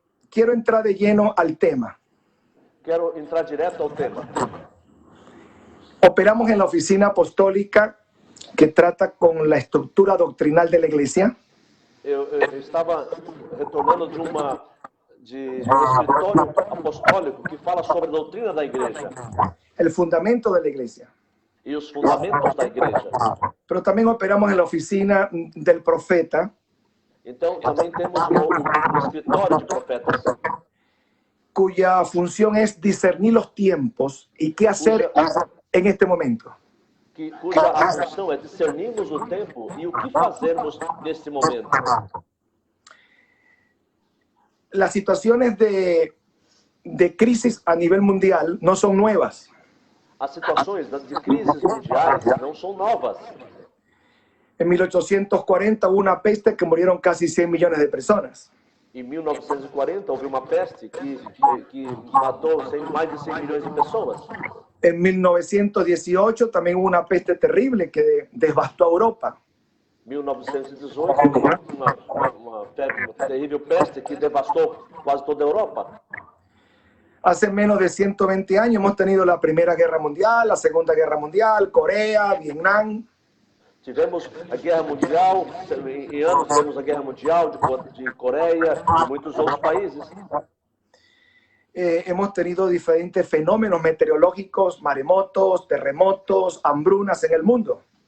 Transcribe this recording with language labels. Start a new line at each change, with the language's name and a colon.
Spanish: Quiero entrar de lleno al tema.
Portuguese: Quero entrar direto ao tema.
Spanish: Operamos en la oficina apostólica que trata con la estructura doctrinal de la iglesia.
Portuguese: Eu estava retornando de um escritório apostólico que fala sobre a doutrina da igreja.
Spanish: El fundamento de la iglesia.
Portuguese: E os fundamentos da igreja.
Spanish: Pero también operamos en la oficina del profeta.
Portuguese: Então, também temos o escritório de profetas,
Spanish: cuya función es discernir los tiempos y qué hacer en este momento.
Portuguese: cuja a função é discernirmos o tempo e o que fazermos neste momento.
Spanish: Las situaciones de crisis a nivel mundial no son nuevas.
Portuguese: As situações de crises mundiais não são novas.
Spanish: En 1840 hubo una peste que murieron casi 100 millones de personas.
Portuguese: Em 1940 houve uma peste que matou mais de 100 milhões de pessoas.
Spanish: En 1918 también hubo una peste terrible que devastó a Europa.
Portuguese: 1918 uma terrível peste que devastou quase toda a Europa.
Spanish: Hace menos de 120 años hemos tenido la Primera Guerra Mundial, la Segunda Guerra Mundial, Corea, Vietnam.
Portuguese: Tivemos a Guerra Mundial, em anos tivemos a Guerra Mundial de Coreia e muitos outros países.
Spanish: Hemos tenido diferentes fenómenos meteorológicos, maremotos, terremotos, hambrunas en el mundo.